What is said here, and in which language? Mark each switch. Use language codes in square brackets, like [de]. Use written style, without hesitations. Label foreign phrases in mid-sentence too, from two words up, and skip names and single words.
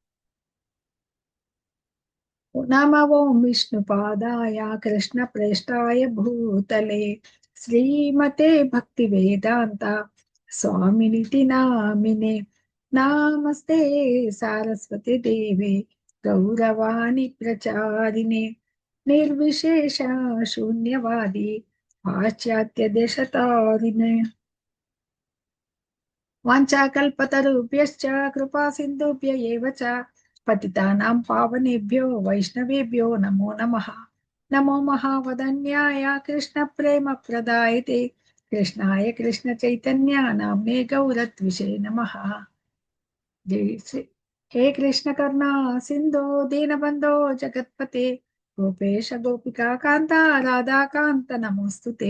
[sa] నమో ఓం విష్ణుపాదాయ కృష్ణప్రేష్టాయ భూతలే శ్రీమతే భక్తి వేదాంత స్వామినితి నామినే. నమస్తే సారస్వతి దేవే గౌరవాణి ప్రచారిణే నిర్విశేష శూన్యవాది పాశ్చాత్య దేశతారిణే. వాంఛాకల్పతరుభ్యశ్చ కృపా సింధుభ్య ఏవ చ పతితానాం పావనేభ్యో వైష్ణవేభ్యో నమో నమః. నమో మహావదన్యాయ కృష్ణ ప్రేమ ప్రదాయతే కృష్ణాయ కృష్ణ చైతన్య నామ్నే గౌరత్విషే నమః. జై శ్రీ. హే కృష్ణ కరుణా సింధో దీనబంధో జగత్పతే గోపేశ గోపికా కాంత రాధాకాంత నమోస్తుతే.